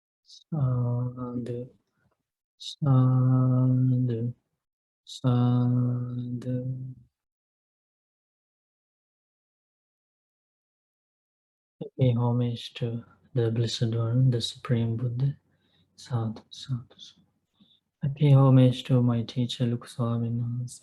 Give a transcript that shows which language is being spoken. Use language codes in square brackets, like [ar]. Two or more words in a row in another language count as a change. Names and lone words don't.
[pi] Sadhu, sadhu, sadhu. [en] I pay homage to the Blessed One, the Supreme Buddha. [pi] Sadhu, sadhu, sadhu. [en] I pay homage to my teacher, Luke Swaminathan.